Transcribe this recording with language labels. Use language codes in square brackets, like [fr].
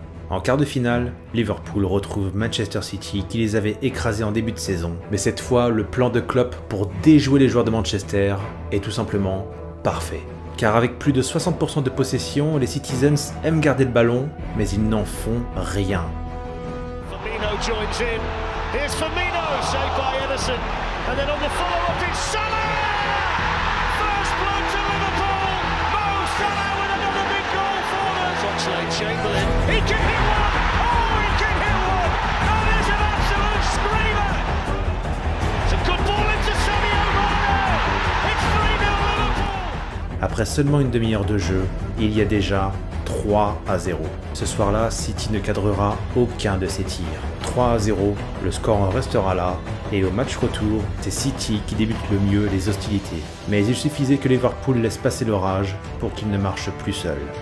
[fr] En quart de finale, Liverpool retrouve Manchester City qui les avait écrasés en début de saison. Mais cette fois, le plan de Klopp pour déjouer les joueurs de Manchester est tout simplement parfait. Car avec plus de 60% de possession, les Citizens aiment garder le ballon, mais ils n'en font rien. [en] Firmino joins in. Here's Firmino, saved by Ederson. And then on the follow-up, it's Salah! First blood to Liverpool! Mo Salah with another big goal for them! Oxlade-Chamberlain, he can hit one! Oh, he can hit one! That is an absolute screamer! It's a good ball into Sadio Mane! It's 3-0 Liverpool! [fr] Après seulement une demi-heure de jeu, il y a déjà 3-0. Ce soir-là, City ne cadrera aucun de ses tirs. 3-0, le score en restera là, et au match retour, c'est City qui débute le mieux les hostilités. Mais il suffisait que Liverpool laisse passer l'orage pour qu'il ne marche plus seul.